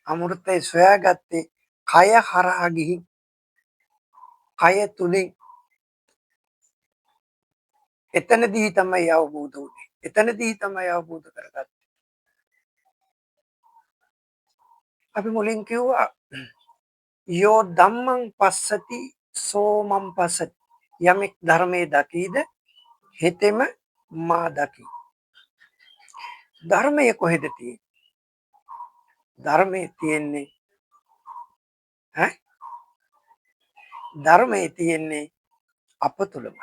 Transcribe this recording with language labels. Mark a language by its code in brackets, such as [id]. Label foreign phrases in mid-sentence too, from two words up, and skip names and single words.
[si] අමෘතය සොයාගත්තේ කය හරහා ගිහින් කය තුලින් එතනදී තමයි අවබෝධ වුනේ. එතනදී තමයි අවබෝධ කරගත්තේ. අපි මුලින් කිව්වා [pi] යෝ ධම්මං පස්සති සෝමං පස්සති. [si] යමෙක් ධර්මයේ දකීද හෙතෙම මා දකි. ධර්මයේ කොහෙද තියෙන්නේ? ධර්මයේ තියෙන්නේ ධර්මයේ තියෙන්නේ අප තුළමයි.